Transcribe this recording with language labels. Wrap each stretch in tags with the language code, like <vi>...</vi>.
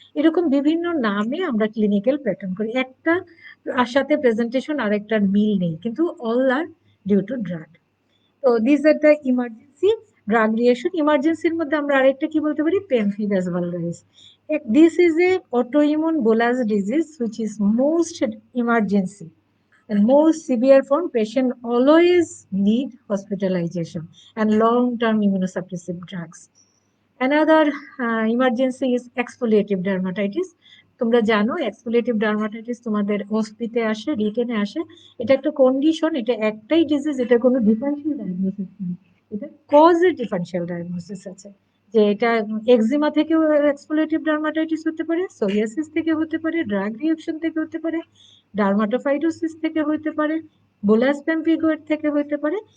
<bn>এরকম বিভিন্ন নামে আমরা ক্লিনিক্যাল প্যাটার্ন করি, একটা আর সাথে প্রেজেন্টেশন আরেকটার মিল নেই, কিন্তু</bn> <en>All are due to drug.</en> <bn>তো</bn> <en>This are the emergency drug reaction.</en> <bn>ইমার্জেন্সির মধ্যে আমরা আরেকটা কি বলতে পারি, pemphigus vulgaris.</bn> <en>This is a autoimmune bullous disease which is most emergency and most severe form. Patient always need hospitalization and long-term immunosuppressive drugs. Another emergency is exfoliative dermatitis.</en> <bn>তোমরা জানো exfoliative dermatitis তোমাদের ওসপিতে আসে, রিটেনে আসে। এটা একটা condition, এটা একটাই disease, এটা কোনো ডিফারেন্সিয়াল ডায়াগনোসিস নেই, এটা কজের ডিফারেন্সিয়াল ডায়াগনোসিস আছে। যে এটা এক্সিমা থেকেও এক্সফোলিয়েটিভ ডার্মাটাইটিস হতে পারে, সোরিয়াসিস থেকে হতে পারে, ড্রাগ রিঅ্যাকশন থেকে হতে পারে, ডার্মাটোফাইটোসিস থেকে হতে পারে, বুলাস পেম্পিগয়েড থেকে হতে পারে।</bn>